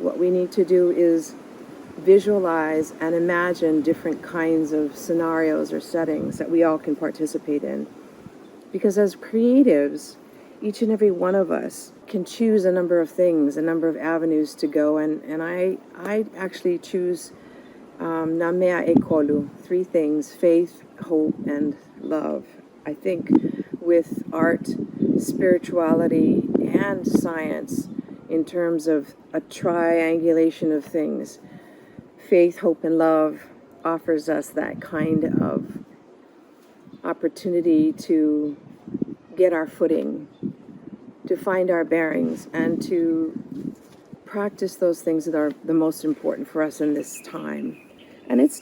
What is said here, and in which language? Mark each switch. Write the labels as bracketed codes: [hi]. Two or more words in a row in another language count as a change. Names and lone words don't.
[en] What we need to do is visualize and imagine different kinds of scenarios or settings that we all can participate in. Because as creatives, each and every one of us can choose a number of things, a number of avenues to go, and I actually choose [fj] na mea e kolu, [en] 3 things: faith, hope, and love. I think with art, spirituality, and science, in terms of a triangulation of things, faith, hope, and love offers us that kind of opportunity to get our footing, to find our bearings, and to practice those things that are the most important for us in this time.